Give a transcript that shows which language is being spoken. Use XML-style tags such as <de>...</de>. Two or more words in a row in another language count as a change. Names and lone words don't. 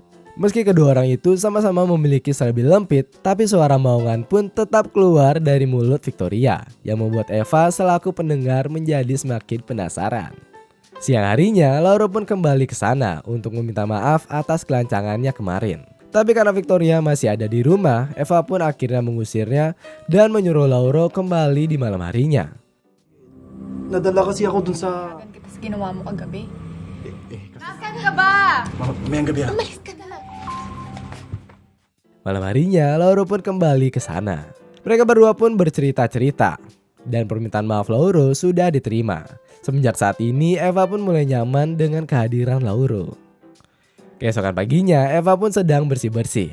<id>Meski kedua orang itu sama-sama memiliki serabi lempit, tapi suara maungan pun tetap keluar dari mulut Victoria yang membuat Eva selaku pendengar menjadi semakin penasaran. Siang harinya Lauro pun kembali ke sana untuk meminta maaf atas kelancangannya kemarin. Tapi karena Victoria masih ada di rumah, Eva pun akhirnya mengusirnya dan menyuruh Lauro kembali di malam harinya.</id> <tl>Nadala kasi ako dun sa... Kita sa ginawa mo kagabi. Nasaan ka ba? Mamayang gabi Umalis ka na lang.</tl> <id>Malam harinya Lauro pun kembali ke sana. Mereka berdua pun bercerita-cerita dan permintaan maaf Lauro sudah diterima. Semenjak saat ini Eva pun mulai nyaman dengan kehadiran Lauro. Keesokan paginya Eva pun sedang bersih-bersih.</id>